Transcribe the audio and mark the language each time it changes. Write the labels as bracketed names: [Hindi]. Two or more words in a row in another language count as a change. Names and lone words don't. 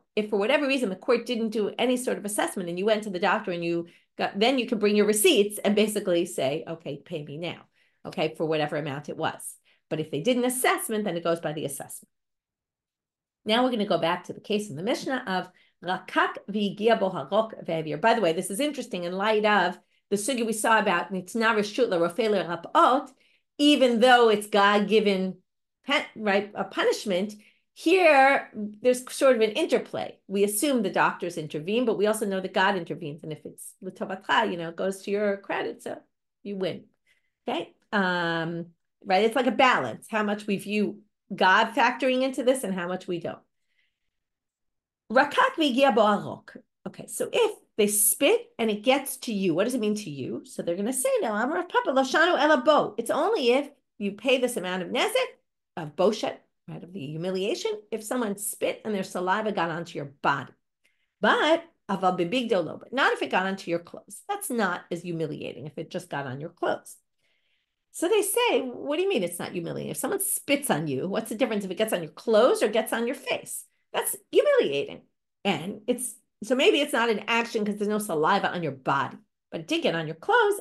[English] If for whatever reason the court didn't do any sort of assessment and you went to the doctor and then you can bring your receipts and basically say, okay, pay me now, okay, for whatever amount it was. But if they did an assessment, then it goes by the assessment. Now we're going to go back to the case in the Mishna of [Hebrew] רקק והגיע בו הרוק והעביר. [English] By the way, this is interesting in light of the sugya we saw about [Hebrew] נתנה רשות לרופא לרפאות, [English] even though it's God-given, right, a punishment. Here, there's sort of an interplay. We assume the doctors intervene, but we also know that God intervenes. And if it's l'tovatcha, it goes to your credit, so you win. Okay? Right? It's like a balance, how much we view God factoring into this and how much we don't. [Hebrew] רקק והגיע בו הרוק. [English] Okay, so if they spit and it gets to you, what does it mean to you? So they're going to say, no, [Hebrew] אמר פפא לא שנו אלא בו. [English] It's only if you pay this amount of nezek, of boshet, right, of the humiliation, if someone spit and their saliva got onto your body. [Hebrew] But אבל בבגדו לא, [English] but not if it got onto your clothes. That's not as humiliating if it just got on your clothes. So they say, what do you mean it's not humiliating? If someone spits on you, what's the difference if it gets on your clothes or gets on your face? That's humiliating. And so maybe it's not an action because there's no saliva on your body, but it did get on your clothes.